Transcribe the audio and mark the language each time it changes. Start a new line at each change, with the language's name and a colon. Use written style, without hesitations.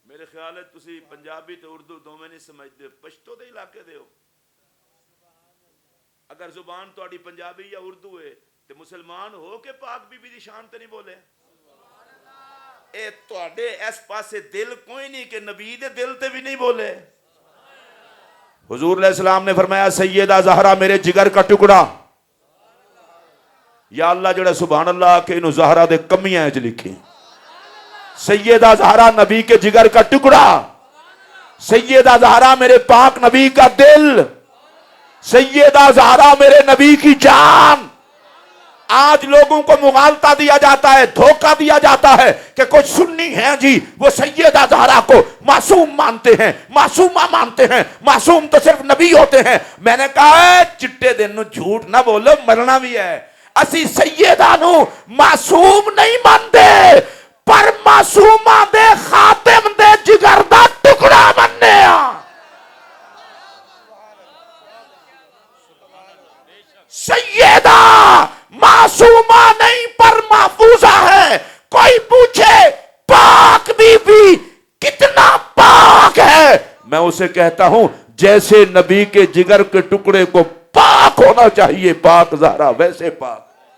Punjabi: خیال ہے تسی پنجابی تے اردو دوویں نہیں سمجھدے، پشتو دے علاقے دے ہو. اگر زبان تہاڈی پنجابی یا اردو ہے تے مسلمان ہو کے پاک بی بی دی شان تے نہیں بولے. اے تہاڈے اس پاسے دل کوئی نہیں کہ نبی دے دل تے بھی نہیں بولے.
Urdu: حضور علیہ السلام نے فرمایا سیدہ زہرا میرے جگر کا ٹکڑا.
Punjabi: یا اللہ جڑا سبحان اللہ کہ انہوں زہرا دے کمیاں وچ لکھی.
Urdu: سیدہ زہرا نبی کے جگر کا ٹکڑا. سیدہ زہرا میرے پاک نبی کا دل. سیدہ زہرا میرے نبی کی جان. آج لوگوں کو مغالطہ دیا جاتا ہے، دھوکہ دیا جاتا ہے کہ کچھ سنی ہیں جی وہ سیدہ زہرا کو معصوم مانتے ہیں، معصومہ مانتے ہیں، معصوم تو صرف نبی ہوتے ہیں.
Punjabi: میں نے کہا ہے چٹے دن نو جھوٹ نہ بولو، مرنا بھی ہے. اسی سیدہ نو معصوم نہیں مانتے پر معصومہ دے خاتم دے جگر دا ٹکڑا مننے ہاں. سیدہ معصومہ نہیں پر محفوظہ ہے.
Urdu: کوئی پوچھے پاک بی بی کتنا پاک ہے، میں اسے کہتا ہوں جیسے نبی کے جگر کے ٹکڑے کو پاک ہونا چاہیے پاک زہرا ویسے پاک.